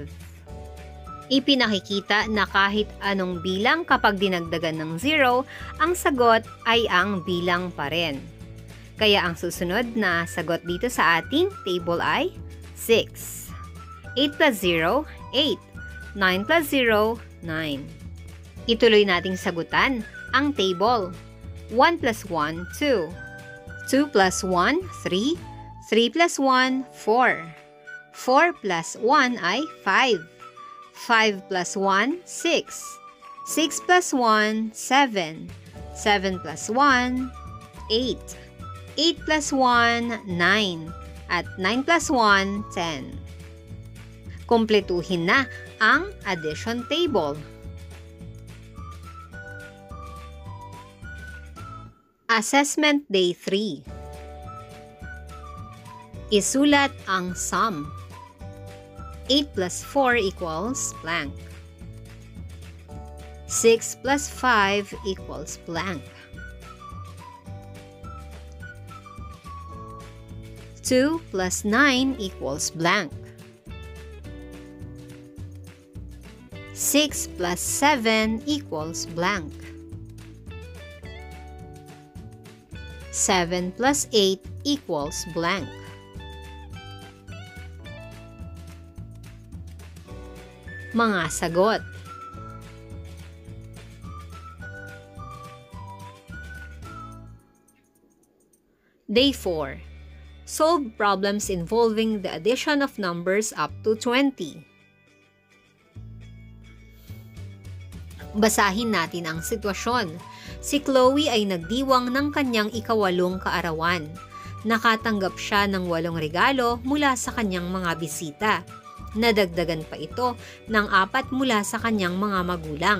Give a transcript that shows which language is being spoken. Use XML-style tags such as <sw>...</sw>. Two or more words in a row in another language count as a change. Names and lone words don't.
<tl>Ipinakikita na kahit anong bilang kapag dinagdagan ng 0, ang sagot ay ang bilang pa rin. Kaya ang susunod na sagot dito sa ating table ay 6. 8 plus 0, 8. 9 plus 0, 9. Ituloy nating sagutan ang table. 1 plus 1, 2. 2 plus 1, 3. 3 plus 1, 4. 4 plus 1 ay 5. 5 plus 1, 6. 6 plus 1, 7. 7 plus 1, 8. 8 plus 1, 9. At 9 plus 1, 10. Kumpletuhin na ang addition table.</tl> <en>Assessment Day 3.</en> <tl>Isulat ang sum.</tl> <en>8 plus 4 equals blank. 6 plus 5 equals blank. 2 plus 9 equals blank. 6 plus 7 equals blank. 7 plus 8 equals blank.</en> <tl>Mga sagot. Day 4.</tl> <en>Solve problems involving the addition of numbers up to 20.</en> <tl>Basahin natin ang sitwasyon. Si Chloe ay nagdiwang ng kanyang ika-8 kaarawan. Nakatanggap siya ng 8 regalo mula sa kanyang mga bisita. Nadagdagan pa ito ng 4 mula sa kanyang mga magulang.</tl>